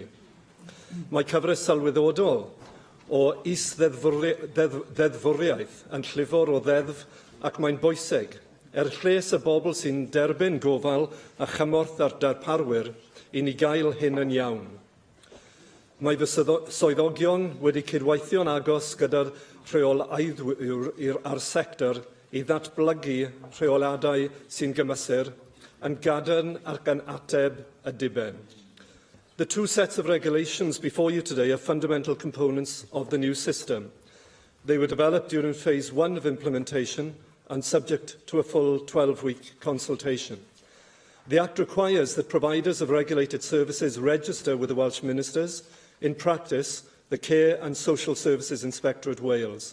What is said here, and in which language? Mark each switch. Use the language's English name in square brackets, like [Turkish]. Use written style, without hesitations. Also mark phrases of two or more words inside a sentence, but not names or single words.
[Welsh] Mae cyfres sylweddol o is-ddeddfwriaeth yn llifor o ddeddf ac mae'n bwysig lles y bobl sy'n derbyn gofal a chymorth ar darparwyr i ni gael hyn yn iawn. Mae fy swyddogion wedi cydweithio'n agos gyda'r rheolaiddwyr ar sector i ddatblygu rheoladau sy'n gymysur yn gadarn ac yn ateb y diben. [English] The 2 sets of regulations before you today are fundamental components of the new system. They were developed during phase 1 of implementation and subject to a full 12-week consultation. The Act requires that providers of regulated services register with the Welsh Ministers, in practice, the Care and Social Services Inspectorate Wales.